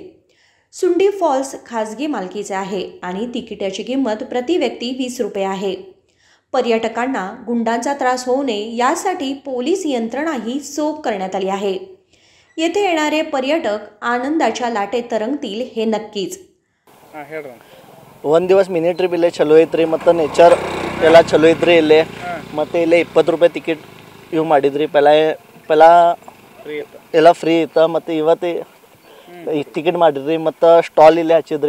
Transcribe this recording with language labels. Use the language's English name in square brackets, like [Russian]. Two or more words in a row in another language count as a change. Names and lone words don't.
[Marathi] सुंडी फॉल्स खाजगी मालकीचे आहे आणि तिकिटाची किंमत प्रति व्यक्ती 20 रुपये आहे। पर्यटकांना गुंडांचा त्रास होऊ नये यासाठी पोलीस यंत्रणाही चोख करण्यात आली आहे। येथे येणारे पर्यटक आनंदाच्या लाटेत तरंगतील हे नक्कीच। [Kannada] ಒಂದು ದಿವಸ [English] mini trip [Kannada] ಇಲ್ಲೇ ಚಲೋ ಐತ್ರಿ, ಮತ್ತು ನೇಚರ್ ಎಲ್ಲ ಚಲೋ ಐತ್ರಿ। ಇಲ್ಲೇ ಮತ್ತು ಇಲ್ಲೇ 20 ರೂಪಾಯಿ ಟಿಕೆಟ್ ಇವು ಮಾಡಿದ್ರಿ। ಪೆಲ ಎಲ್ಲ ಫ್ರೀ ಇತ್ತು, ಮತ್ತು ಇವತ್ತು ಟಿಕೆಟ್ ಮಾಡಿದ್ರಿ, ಮತ್ತು ಸ್ಟಾಲ್ ಇಲ್ಲೇ ಹಚ್ಚಿದ್ರಿ।